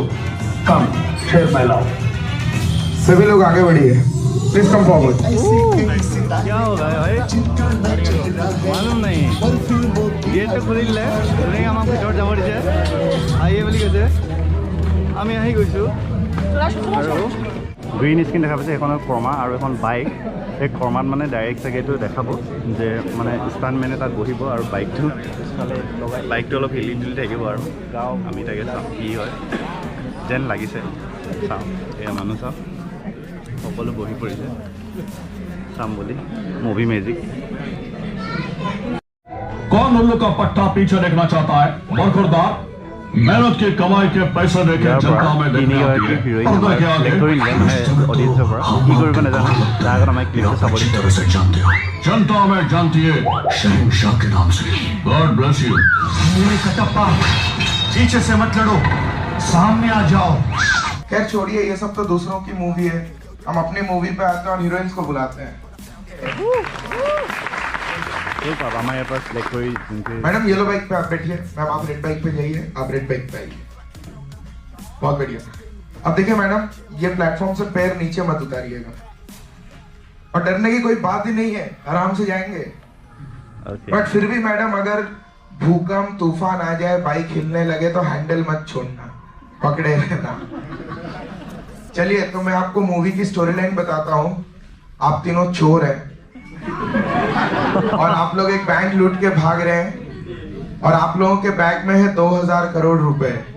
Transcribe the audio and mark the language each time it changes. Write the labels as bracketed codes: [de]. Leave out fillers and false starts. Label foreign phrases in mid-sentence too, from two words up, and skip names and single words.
[en] Come, share my love. [hi] सभी लोग आगे बढ़िए प्लीज [en] come forward [hi] क्या होगा भाई मालूम नहीं गेट [as] খুলিলে ধুনীয়াকৈ আমাক ভিতৰত যাব দিছে আহিয়ে বুলি কৈছে আমি আহি গৈছোঁ আৰু [en] green screen [as] দেখা পাইছে সেইখনৰ কৰ্মা আৰু এখন বাইক সেই কৰ্মাত মানে ডাইৰেক্ট চাগে এইটো দেখাব যে মানে ষ্টাণ্টমেনে তাত বহিব আৰু বাইকটো অলপ হিলি তুলি থাকিব আৰু আমি তাকে চাওঁ কি হয় যেন লাগিছে চাওঁ এয়া মানুহ চাওঁ সকলো বহি পৰিছে চাম বুলি [en] movie magic [hi] कौन उल्लू का पट्टा पीछे देखना चाहता है बरखुरदार मेहनत की कमाई के पैसे लेके जनता में देखने आती है पर्दे के आगे [as] অডিয়েন্সৰ পৰা কি কৰিব নাজানো তাৰ আগত আমাক ক্লিপটো চাব দিছে [hi] तरह से जानते हो जनता में जानती है शहंशाह के नाम से [en] God bless you [hi] कटप्पा पीछे से मत लड़ो सामने आ जाओ खैर छोड़िए ये सब तो दूसरों की मूवी है हम अपनी मूवी पे आते हैं और हीरोइंस को बुलाते हैं [as] আমাৰ ইয়াৰ পৰা চিলেক্ট কৰি [hi] मैडम [en] yellow bike [hi] पे आप बैठिए मैम आप [en] red bike [hi] पे जाइए आप [en] red bike [hi] पे आइए बहुत बढ़िया अब देखिए मैडम ये प्लेटफॉर्म से पैर नीचे मत उतारिएगा और डरने की कोई बात ही नहीं है आराम से जाएंगे बट फिर भी मैडम अगर भूकंप तूफान आ जाए बाइक हिलने लगे तो हैंडल मत छोड़ना पकड़े रहना चलिए तो मैं आपको मूवी की [en] story line [hi] बताता हूँ आप तीनों चोर हैं और आप लोग एक बैंक लूट के भाग रहे हैं और आप लोगों के बैग में है 2000 करोड़ रुपए